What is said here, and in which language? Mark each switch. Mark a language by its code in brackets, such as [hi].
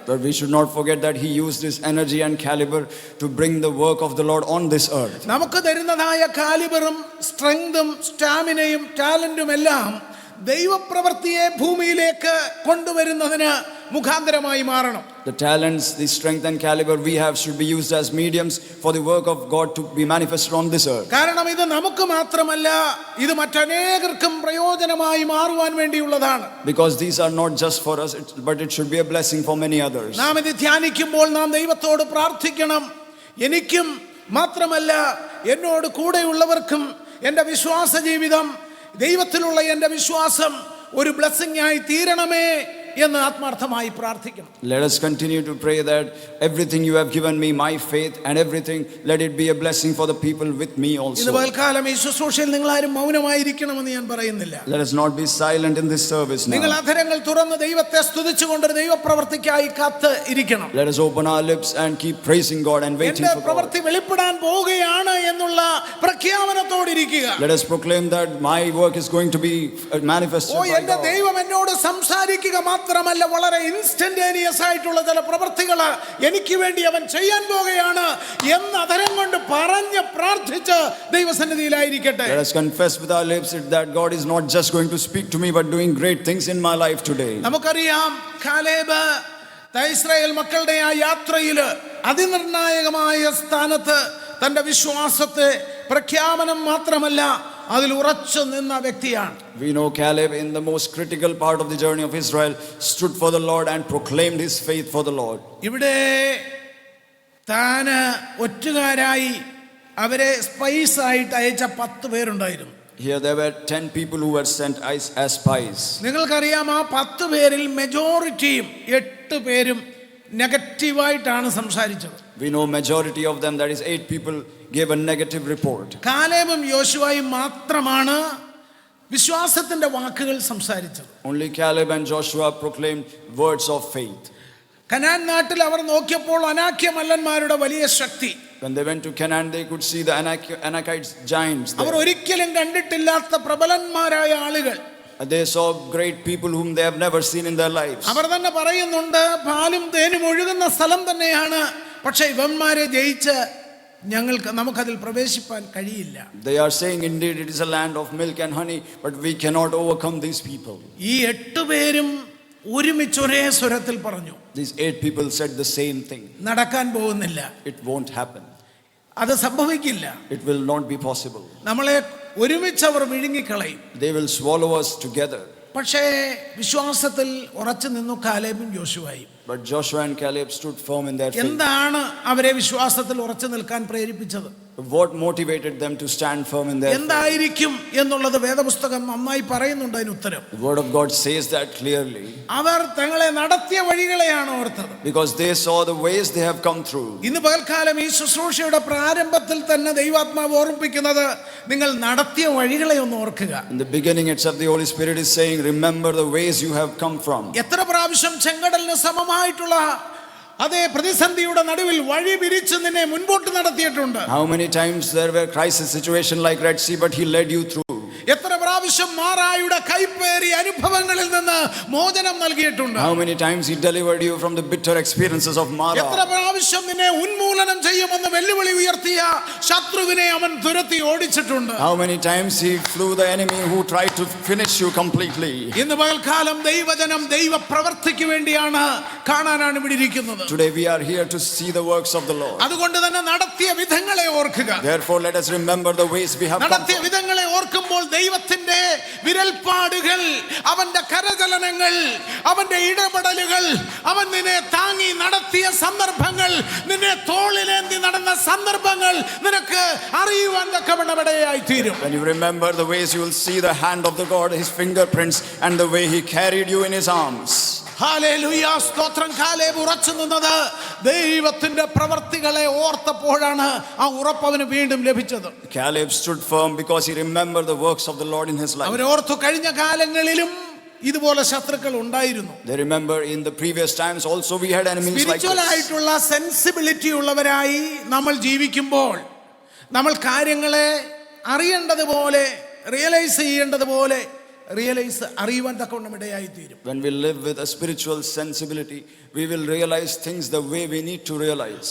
[en] But we should not forget that he used his energy and caliber to bring the work of the Lord on this earth. [ml] നമുക്ക് തരുന്നതായ കാലിബറും സ്ട്രെങ്തും സ്റ്റാമിനയും ടാലന്റും എല്ലാം ദൈവപ്രവൃത്തിയെ ഭൂമിയിലേക്ക് കൊണ്ടുവരുന്നതിന് മുഖാന്തരമായി മാറണം. [en] The talents, the strength and caliber we have should be used as mediums for the work of God to be manifested on this earth. [ml] കാരണം ഇത് നമുക്ക് മാത്രമല്ല, ഇത് മറ്റനേകർക്കും പ്രയോജനമായി മാറുവാൻ വേണ്ടിയുള്ളതാണ്. [en] Because these are not just for us, but it should be a blessing for many others. [ml] നാം ഇത് ധ്യാനിക്കുമ്പോൾ നാം ദൈവത്തോട് പ്രാർത്ഥിക്കണം, എനിക്കും മാത്രമല്ല എന്നോട് കൂടെയുള്ളവർക്കും എൻ്റെ വിശ്വാസ ജീവിതം, ദൈവത്തിലുള്ള എൻ്റെ വിശ്വാസം ഒരു ബ്ലെസ്സിംഗ് ആയി തീരണമേ എന്ന് ആത്മാർത്ഥമായി പ്രാർത്ഥിക്കണം. [en] Let us continue to pray that everything you have given me, my faith and everything, let it be a blessing for the people with me also. [ml] ഇന്ന് പൽക്കാലം ഈ ശുശ്രൂഷയിൽ നിങ്ങൾ ആരും മൗനമായിരിക്കണമെന്ന് ഞാൻ പറയുന്നില്ല. [en] Let us not be silent in this service now. [ml] നിങ്ങൾ അധരങ്ങൾ തുറന്ന് ദൈവത്തെ സ്തുതിച്ചുകൊണ്ട് ദൈവപ്രവൃത്തിക്കായി കാത്ത് ഇരിക്കണം. [en] Let us open our lips and keep praising God and waiting [ml] എൻ്റെ [en] for God. [ml] പ്രവൃത്തി വെളിപ്പെടാൻ പോവുകയാണ് എന്നുള്ള പ്രഖ്യാപനത്തോടിരിക്കുക. [en] Let us proclaim that my work is going to be manifested by [ml] എൻ്റെ [en] God. [ml] ദൈവം എന്നോട് സംസാരിക്കുക മാത്രമല്ല, വളരെ ഇൻസ്റ്റന്റേനിയസ് ആയിട്ടുള്ള ചില പ്രവൃത്തികൾ എനിക്ക് വേണ്ടി അവൻ ചെയ്യാൻ പോകുകയാണ് എന്ന് അധരം കൊണ്ട് പറഞ്ഞ് പ്രാർത്ഥിച്ച് ദൈവസന്നിധിയിലായിരിക്കട്ടെ. [en] Let us confess with our lips that God is not just going to speak to me but doing great things in my life today. [ml] നമുക്കറിയാം, കാലേബ് ഇസ്രായേൽ മക്കളുടെ ആ യാത്രയിൽ അതിനിർണായകമായ സ്ഥാനത്ത് തന്റെ വിശ്വാസത്തെ പ്രഖ്യാപനം മാത്രമല്ല അതിൽ ഉറച്ചു നിന്ന വ്യക്തിയാണ്. [en] We know Caleb in the most critical part of the journey of Israel stood for the Lord and proclaimed his faith for the Lord. [ml] ഇവിടെ താന് ഒറ്റുകാരായി അവരെ സ്പൈസ് ആയിട്ട് അയച്ച 10 പേരുണ്ടായിരുന്നു. [en] Here there were 10 people who were sent as spies. [ml] നിങ്ങൾക്കറിയാം, ആ 10 പേരിൽ മെജോറിറ്റിയും 8 പേരും നെഗറ്റീവായിട്ടാണ് സംസാരിച്ചത്. [en] We know majority of them, that is 8 people, gave a negative report. [ml] കാലേബും യോശുവയും മാത്രമാണ് വിശ്വാസത്തിന്റെ വാക്കുകൾ സംസാരിച്ചത്. [en] Only Caleb and Joshua proclaimed words of faith. [ml] Canaan നാട്ടിൽ അവർ നോക്കിയപ്പോൾ അനാക്യമല്ലന്മാരുടെ വലിയ ശക്തി, [en] When they went to Canaan, they could see the Anakites giants [ml] our [en] there. [ml] ഒരിക്കലും കണ്ടിട്ടില്ലാത്ത പ്രബലന്മാരായ ആളുകൾ. [en] They saw great people whom they have never seen in their lives. [ml] അവർ തന്നെ പറയുന്നുണ്ട്, പാലും തേനും ഒഴുകുന്ന സ്ഥലം തന്നെയാണ്, പക്ഷെ ഇവന്മാരെ ജയിച്ച് നമുക്കതിൽ പ്രവേശിപ്പാൻ കഴിയില്ല. [en] They are saying, indeed, it is a land of milk and honey, but we cannot overcome these people. [ml] ഈ 8 പേരും ഒരുമിച്ച് ഒരേ സ്വരത്തിൽ പറഞ്ഞു. [en] These 8 people said the same thing. [ml] നടക്കാൻ പോകുന്നില്ല, [en] It won't happen. [ml] അത് സംഭവിക്കില്ല, [en] It will not be possible. [ml] നമ്മളെ ഒരുമിച്ച് അവർ വിഴുങ്ങിക്കളയും. [en] They will swallow us together. [ml] പക്ഷേ വിശ്വാസത്തിൽ ഉറച്ചു നിന്നു കാലേബും യോശുവയും. [en] But Joshua and Caleb stood firm in their faith. [ml] എന്താണ് അവരെ വിശ്വാസത്തിൽ ഉറച്ചു നിൽക്കാൻ പ്രേരിപ്പിച്ചത്? [en] What motivated them to stand firm in their faith? [ml] എന്തായിരിക്കും എന്നുള്ളത് വേദപുസ്തകം നന്നായി പറയുന്നുണ്ട്. അതിന് ഉത്തരം [en] The word of God says that clearly. [ml] അവർ തങ്ങളെ നടത്തിയ വഴികളെയാണ് ഓർത്തത്. [en] Because they saw the ways they have come through. [ml] ഇന്ന് പകൽക്കാലം ഈ ശുശ്രൂഷയുടെ പ്രാരംഭത്തിൽ തന്നെ ദൈവാത്മാവ് ഓർമ്മിപ്പിക്കുന്നത്, നിങ്ങൾ നടത്തിയ വഴികളെ ഒന്ന് ഓർക്കുക. [en] In the beginning itself, the Holy Spirit is saying, remember the ways you have come from. [ml] എത്ര പ്രാവശ്യം ചെങ്കടലിന് സമമായിട്ടുള്ള അതേ പ്രതിസന്ധിയുടെ നടുവിൽ വഴി വിരിച്ച് നിന്നെ മുൻപോട്ട് നടത്തിയിട്ടുണ്ട്. [en] How many times there were crisis situation like Red Sea, but He led you through. [ml] എത്ര പ്രാവശ്യം മാറായുടെ കൈപ്പേറിയ അനുഭവങ്ങളിൽ നിന്ന് മോചനം നൽകിയിട്ടുണ്ട്. [en] How many times He delivered you from the bitter experiences of Mara. [ml] എത്ര പ്രാവശ്യം നിന്നെ ഉന്മൂലനം ചെയ്യുമെന്ന് വെല്ലുവിളി ഉയർത്തിയ ശത്രുവിനെ അവൻ തുരത്തി ഓടിച്ചിട്ടുണ്ട്. [en] How many times He flew the enemy who tried to finish you completely. [ml] ഇന്ന് പകൽക്കാലം ദൈവജനം ദൈവ പ്രവൃത്തിക്ക് വേണ്ടിയാണ് കാണാനാണ് ഇവിടെ ഇരിക്കുന്നത്. [en] Today we are here to see the works of the Lord. [ml] അതുകൊണ്ട് തന്നെ നടത്തിയ വിധങ്ങളെ ഓർക്കുക. [en] Therefore let us remember the ways we have come [ml] നടത്തിയ [en] from. [ml] വിധങ്ങളെ ഓർക്കുമ്പോൾ ദൈവത്തിന്റെ വിരൽപ്പാടുകൾ, അവന്റെ കരചലനങ്ങൾ, അവന്റെ ഇടപെടലുകൾ, അവൻ നിന്നെ താങ്ങി നടത്തിയ സന്ദർഭങ്ങൾ, നിന്നെ തോളിലേന്തി നടന്ന സന്ദർഭങ്ങൾ നിനക്ക് അറിയുവാൻ തക്കവണ്ണമിടയായി തീരും. [en] When you remember the ways, you will see the hand of the God, His fingerprints, and the way He carried you in His arms. [ml] Hallelujah, സ്തോത്രം. കാലേബ് ഉറച്ചു നിന്നത് ദൈവത്തിന്റെ പ്രവർത്തികളെ ഓർത്തപ്പോഴാണ്. ആ ഉറപ്പ് അവന് വീണ്ടും ലഭിച്ചത്. [en] Caleb stood firm because he remembered the works of the Lord in his life. [ml] അവർ ഓർത്തു, കഴിഞ്ഞ കാലങ്ങളിലും ഇതുപോലെ ശത്രുക്കൾ ഉണ്ടായിരുന്നു. [en] They remember in the previous times also we had enemies like spiritual this. [ml] ആയിട്ടുള്ള സെൻസിബിലിറ്റി ഉള്ളവരായി നമ്മൾ ജീവിക്കുമ്പോൾ, നമ്മൾ കാര്യങ്ങളെ അറിയേണ്ടതുപോലെ, റിയലൈസ് ചെയ്യേണ്ടതുപോലെ അറിയുവാൻ തക്കവണ്ണം ഇടയായി തീരും. [en] When we live with a spiritual sensibility, we will realize things the way we need to realize.